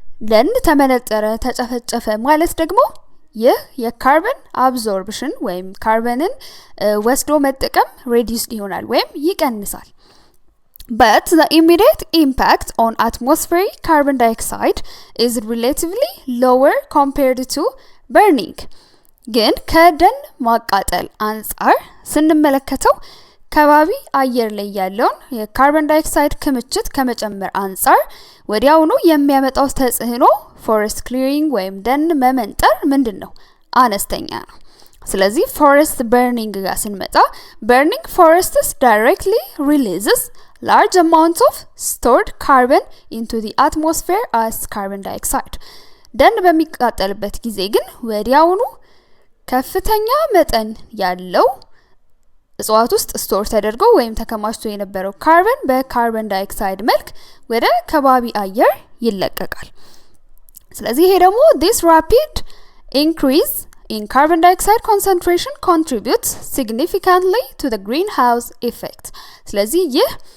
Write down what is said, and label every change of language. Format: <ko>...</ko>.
<am>ደን ተመነጠረ ተጨፈጨፈ ማለት ደግሞ ይህ የካርበን አብዞርፕሽን ወይም ካርበንን ወስዶ መጠቀም ሬዲዩስድ ይሆናል ወይም ይቀንሳል።</am> <en>But the immediate impact on atmospheric carbon dioxide is relatively lower compared to burning.</en> <am>ግን ከደን ማቃጠል አንፃር ስንመለከተው ከባቢ አየር ላይ ያለውን የካርበን ዳይኦክሳይድ ክምችት ከመጨመር አንፃር ወዲያውኑ የሚያመጣው ተጽዕኖ forest clearing ወይም ደን መመንጠር ምንድነው? አነስተኛ ነው። ስለዚህ</am> <en>forest burning ጋር ስንመጣ burning forests directly releases large amounts of stored carbon into the atmosphere as carbon dioxide.</en> <am>ደን በሚቃጠልበት ጊዜ ግን ወዲያውኑ ከፍተኛ መጠን ያለው እጽዋት ውስጥ ስቶር ተደርጎ ወይም ተከማችቶ የነበረው ካርበን በካርበን ዳይኦክሳይድ መልክ ወደ ከባቢ አየር ይለቀቃል። ስለዚህ ይሄ ደግሞ</am> <en>this rapid increase in carbon dioxide concentration contributes significantly to the greenhouse effect.</en> <am>ስለዚህ ይህ</am>